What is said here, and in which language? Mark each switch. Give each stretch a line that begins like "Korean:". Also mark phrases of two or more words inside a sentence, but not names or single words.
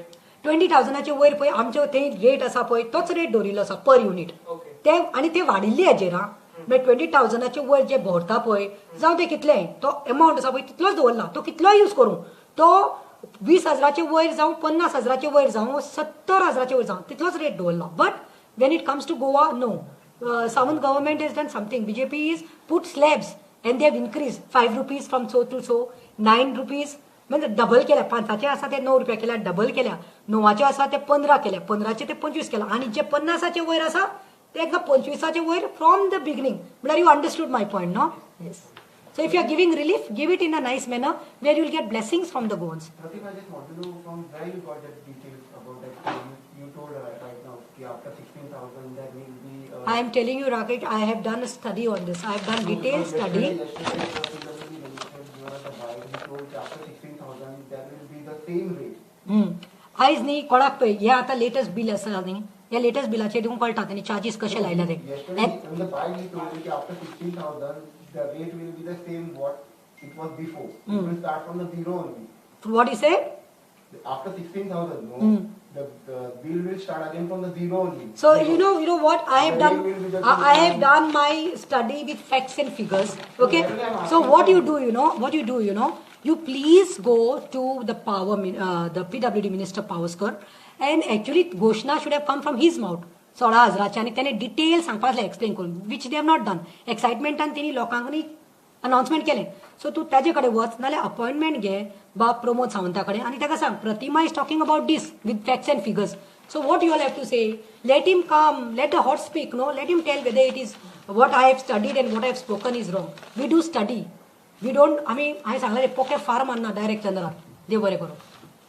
Konkani: 20,000चे वयर पळय आमचो थंय रेट आसा पळय तोच रेट दवरिल्लो आसा
English: per unit.
Konkani: ते आनी ते वाडिल्ले हेजेर हा. मागीर 20,000चे वयर जे भरता पळय जावं ते कितले तो अमावंट आसा पळय तितलोच दवरला. तो कितलो यूज करूं, तो 20,000चे वयर जावं 50,000चे वयर जावं 70,000चे वयर जावं तितलोच रेट दवरला.
English: But when it comes to Goa no. Savant government has done something. BJP is put slabs and they have increased 5 rupees from so to so, 9 rupees
Konkani: म्हणजे डबल केल्या. 5चे आसा ते 9 रुपया केल्या, डबल केल्या. 9चे आसा ते 15 केल्या, 15चे ते 25 केल्या आणि जे 50चे वयर आसा ते एकदा 25चे वयर
English: from the beginning. म्हळ्यार you understood my point no. येस. So if you are giving relief, give it in a nice manner where you will get blessings from the gods. Pratik, I just want to know from where you got that details about that. You told right now that after 16,000 there will be. I am telling you, Rakesh, I have done a study on this. I have done detailed study.
Konkani: आयज न्ही कोणाक पळय हे आता
English: latest bill
Konkani: आसा न्ही, या लेटेस्ट बिलाचेर दिवंक कळटा तेणी चार्जीस कशे लायला ते.
English: What you said? After 16,000, no, the bill will start again from the zero only. So you know what I have done. I have done my study with facts and figures. Okay. So what you do, you please go to the the PWD Minister Pavaskar, and actually Ghoshna should have come from his mouth.
Konkani: 16,000 आणि त्याने डिटेल सांगपाक एक्सप्लेन करून,
English: which they have not done.
Konkani: एक्साइटमेंटान तेणी लोकांनी अनाउन्समेंट केले. सो तू ताजे कडेन वच नाल्यार अपॉइंटमेंट घे बाब प्रमोद सावंता कडेन आनी ताका सांग प्रतिमा
English: is talking about this with facts and figures. So what you have to say, let him come, let the hot speak, no, let him tell whether it is what I have studied and what I have spoken is wrong. We do study, we don't.
Konkani: आम्ही हांवें सांगलें पोके फार मारना डायरेक्ट चंद्रार. देव बरें करूं.